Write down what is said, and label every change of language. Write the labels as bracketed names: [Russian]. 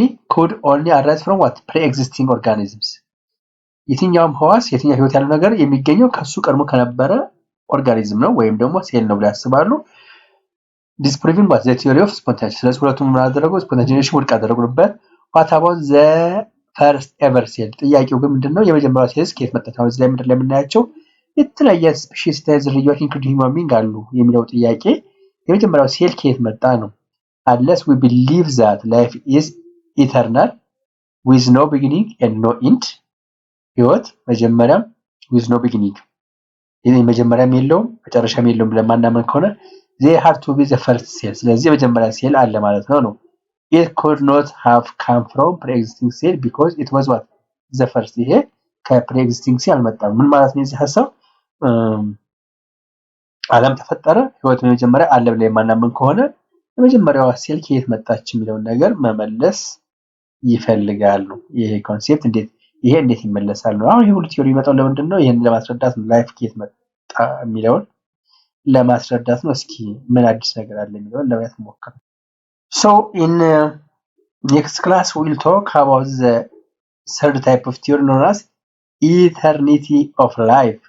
[English] could only arise from what? Pre-existing organisms. [Amharic] የትኛውም ህዋስ የትኛው ህይወት ያለው ነገር የሚገኘው ከሱ ቀድሞ ከነበረ ኦርጋኒዝም ነው ወይም ደግሞ ሴል ነው ብለው ያስባሉ። [English] disproving what? The theory of spontaneity. [Amharic] ስለዚህ ሁለቱም ምን አደረጉ? [English] spontaneity [Amharic] ውድቅ አደረጉበት። [English] what about the first ever cell? [Amharic] ጥያቄው ግን ምንድነው? የመጀመሪያው ሴልስ ከየት መጣ? ታውስ ላይ ምድር ላይ የምናያቸው የተለያየ ስፔሺስ ዝርያዎች [English] ኢንክሉዲንግ ሂውማን ቢንግ [Amharic] አሉ የሚለው ጥያቄ የመጀመሪያው ሴል ከየት መጣ ነው። [English] unless we believe that life is eternal with no beginning and no end. [Amharic] ህይወት መጀመሪያም [English] with no beginning [Amharic] መጀመሪያም የለውም መጨረሻም የለውም ብለን ማናመን ከሆነ [English] they have to be the first cell. [Amharic] ስለዚህ የመጀመሪያ ሴል አለ ማለት ነው። [English] it could not have come from pre-existing cell because it was what? the first. [Amharic] ይሄ ከpre-existing cell አልመጣም። ምን ማለት ነው እዚህ ሐሳብ? ዓለም ተፈጠረ ህይወት መጀመሪያ አለ ብለን ማናመን ከሆነ የመጀመሪያዋ ሴል ከየት መጣች የሚለውን ነገር መመለስ ይፈልጋሉ። ይሄ ኮንሴፕት እንዴት ይመለሳል ነው። አሁን ይሄ ሁሉ ቲዮሪ መጣው ለምንድን ነው? ይሄን ለማስረዳት ነው። ላይፍ ከየት መጣ የሚለውን ለማስረዳት ነው። እስኪ ምን አዲስ ነገር አለ የሚለውን ለማየት ሞክር። [English] So in next class we'll talk about the third type of theory known as eternity of life.